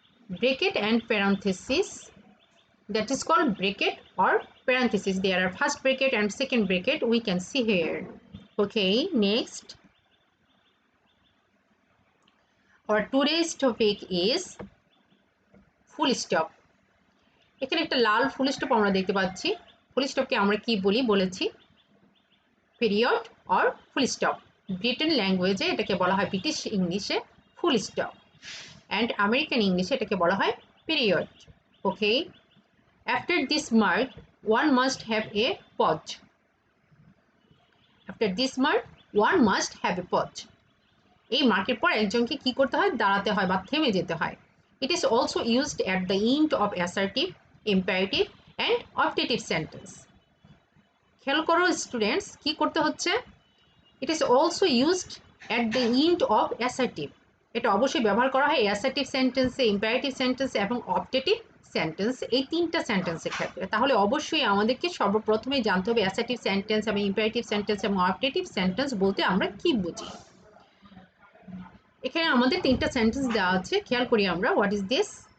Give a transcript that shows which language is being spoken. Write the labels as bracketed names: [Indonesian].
[English] Bracket and parenthesis, that is called bracket or parenthesis. There are first bracket and second bracket we can see here. Okay, next. Our today's topic is full stop. [Bangla] এখানে একটা লাল full stop আমরা দেখতে পাচ্ছি। ফুল স্টপকে আমরা কি বলেছি period or full stop. Britain ল্যাঙ্গুয়েজে এটাকে বলা হয় ব্রিটিশ ইংলিশে ফুল স্টপ অ্যান্ড আমেরিকান ইংলিশে এটাকে বলা হয় period. [English] Okay, after this mark one must have a pause. After this mark one must have a pause. [Bangla] এই মার্কের পর একজনকে কি করতে হয়? দাঁড়াতে হয় বা থেমে যেতে হয়। [English] It is also used at the end of assertive, imperative and optative sentence. [Bangla] খেয়াল করো স্টুডেন্টস, কি করতে হচ্ছে? [English] It is also used at the end of assertive. [Bangla] এটা অবশ্যই ব্যবহার করা হয় assertive সেন্টেন্সে, imperative সেন্টেন্স এবং optative সেন্টেন্স, এই তিনটা সেন্টেন্সের ক্ষেত্রে। তাহলে অবশ্যই আমাদেরকে সর্বপ্রথমে জানতে হবে assertive সেন্টেন্স এবং imperative সেন্টেন্স এবং optative সেন্টেন্স বলতে আমরা কি বুঝি। এখানে আমাদের তিনটা সেন্টেন্স দেওয়া আছে, খেয়াল করি আমরা। [English] What is this?